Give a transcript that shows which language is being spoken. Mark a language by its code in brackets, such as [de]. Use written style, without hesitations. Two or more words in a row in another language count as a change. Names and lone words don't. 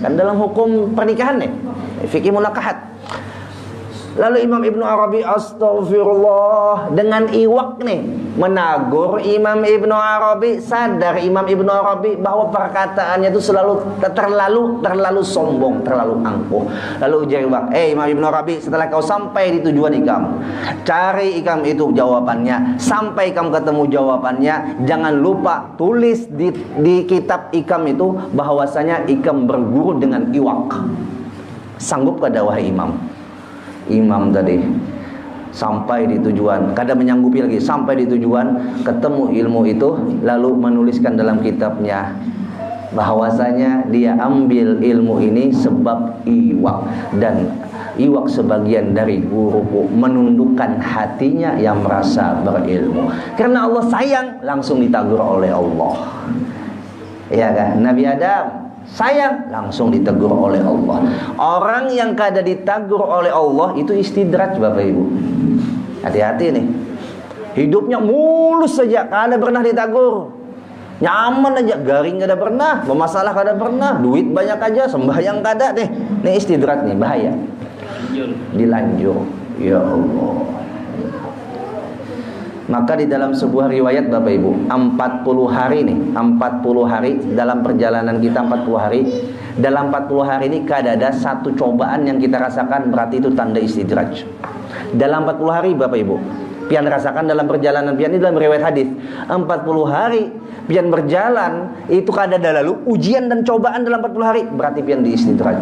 [id] Kan dalam hukum pernikahan nih, fikih munakahat. Lalu Imam Ibnu Arabi, astagfirullah, dengan iwak nih menagur Imam Ibnu Arabi. Sadar Imam Ibnu Arabi bahwa perkataannya itu terlalu sombong, terlalu angkuh. [bjn] Lalu ujar iwak, Imam Ibnu Arabi, setelah kau sampai di tujuan ikam, cari ikam itu jawabannya. Sampai ikam ketemu jawabannya, jangan lupa tulis di kitab ikam itu bahwasanya ikam berguru dengan iwak. Sanggup kada wahai imam? [id] Imam tadi sampai di tujuan, kadang menyanggupi lagi, sampai di tujuan, ketemu ilmu itu, lalu menuliskan dalam kitabnya bahwasanya dia ambil ilmu ini sebab iwak, dan iwak sebagian dari guruku menundukkan hatinya yang merasa berilmu. Karena Allah sayang, langsung ditegur oleh Allah. Ya kan? Nabi Adam sayang, langsung ditegur oleh Allah. [bjn] Orang yang kada ditegur oleh Allah itu istidraj, [id] Bapak Ibu. Hati-hati nih. [bjn] Hidupnya mulus saja, kada pernah ditegur. Nyaman aja, garing kada pernah, bermasalah kada pernah, duit banyak aja, sembahyang kada deh. [id] Ini istidraj nih, bahaya. [bjn] Dilanjur. [ar] يا الله. [id] Maka di dalam sebuah riwayat Bapak Ibu, 40 hari nih, 40 hari dalam perjalanan kita 40 hari. [bjn] Dalam 40 hari ini kada ada satu cobaan yang kita rasakan, berarti itu tanda istidraj. Dalam 40 hari Bapak Ibu, Pian rasakan dalam perjalanan pian ini dalam riwayat hadis 40 hari pian berjalan itu kada ada lalu ujian dan cobaan dalam 40 hari berarti pian diistidraj.